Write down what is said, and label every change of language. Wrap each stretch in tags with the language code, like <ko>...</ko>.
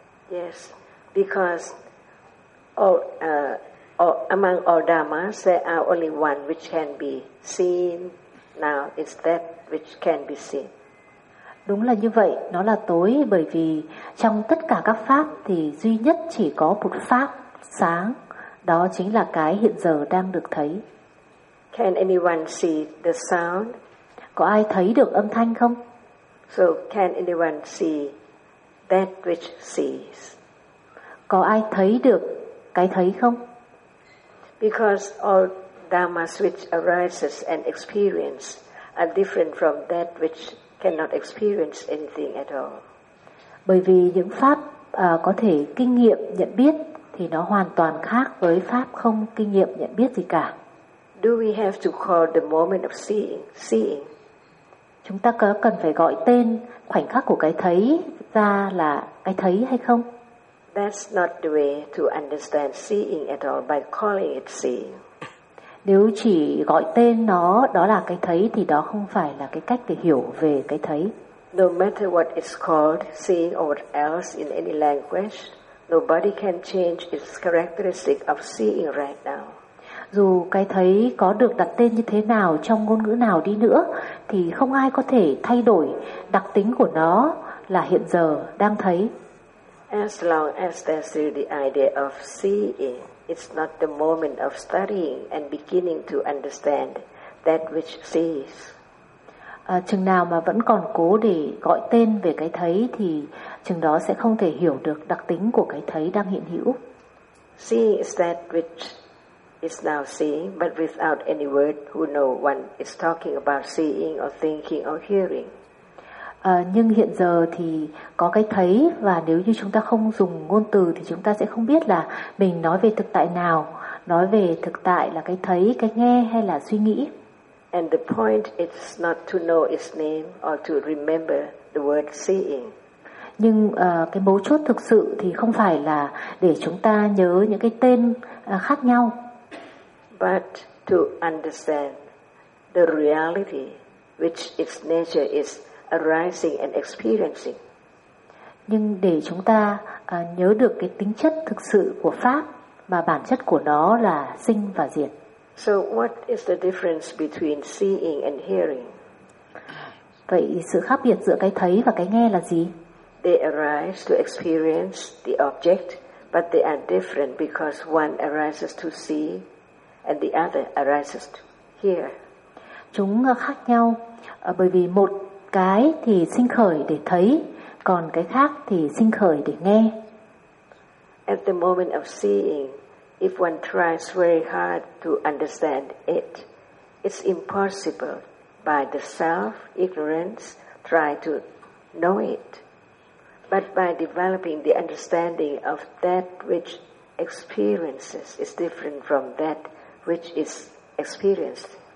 <en>Yes, because among all dhammas, there are only one which can be seen. Now it's that which can be seen.</en> <vi>Đúng là như vậy, nó là tối bởi vì trong tất cả các pháp thì duy nhất chỉ có một pháp sáng, đó chính là cái hiện giờ đang được thấy.</vi> <en>Can anyone see the sound?</en> <vi>Có ai thấy được âm thanh không?</vi> <en>So can anyone see that which sees?</en> <vi>Có ai thấy được cái thấy không?</vi> <en>Because all dhammas which arises and experience are different from that which cannot experience anything at all.</en> <vi>Bởi vì những pháp có thể kinh nghiệm nhận biết thì nó hoàn toàn khác với pháp không kinh nghiệm nhận biết gì cả.</vi> <en>Do we have to call the moment of seeing seeing?</en> <vi>Chúng ta có cần phải gọi tên khoảnh khắc của cái thấy ra là cái thấy hay không?</vi> <en>That's not the way to understand seeing at all, by calling it seeing.</en> <vi>Nếu chỉ gọi tên nó, đó là cái thấy, thì đó không phải là cái cách để hiểu về cái thấy.</vi> <en>No matter what it's called, seeing or what else in any language, nobody can change its characteristic of seeing right now.</en> <vi>Dù cái thấy có được đặt tên như thế nào trong ngôn ngữ nào đi nữa, thì không ai có thể thay đổi đặc tính của nó là hiện giờ đang thấy.</vi> <en>As long as there's still the idea of seeing, it's not the moment of studying and beginning to understand that which sees.</en> <vi>Chừng nào mà vẫn còn cố để gọi tên về cái thấy thì chừng đó sẽ không thể hiểu được đặc tính của cái thấy đang hiện hữu.</vi> <en>Seeing is that which is now seeing, but without any word, who know one is talking about seeing or thinking or hearing.</en> <vi>Nhưng hiện giờ thì có cái thấy, và nếu như chúng ta không dùng ngôn từ thì chúng ta sẽ không biết là mình nói về thực tại nào, nói về thực tại là cái thấy, cái nghe hay là suy nghĩ.</vi> <en>And the point is not to know its name or to remember the word seeing.</en> <vi>Nhưng cái mấu chốt thực sự thì không phải là để chúng ta nhớ những cái tên khác nhau.</vi> <en>But to understand the reality which its nature is arising and experiencing.</en> <vi>Nhưng để chúng ta nhớ được cái tính chất thực sự của pháp, mà bản chất của nó là sinh và diệt.</vi> <en>So what is the difference between seeing and hearing?</en> <vi>Vậy sự khác biệt giữa cái thấy và cái nghe là gì?</vi> <en>They arise to experience the object, but they are different because one arises to see and the other arises to hear.</en> <vi>Chúng khác nhau bởi vì một cái thì sinh khởi để thấy, Còn cái khác thì sinh khởi để nghe.</vi> <en>At the moment of seeing, if one tries very hard to understand it, it's impossible by the self ignorance try to know it. But by developing the understanding of that which experiences is different from that which is experienced.</en>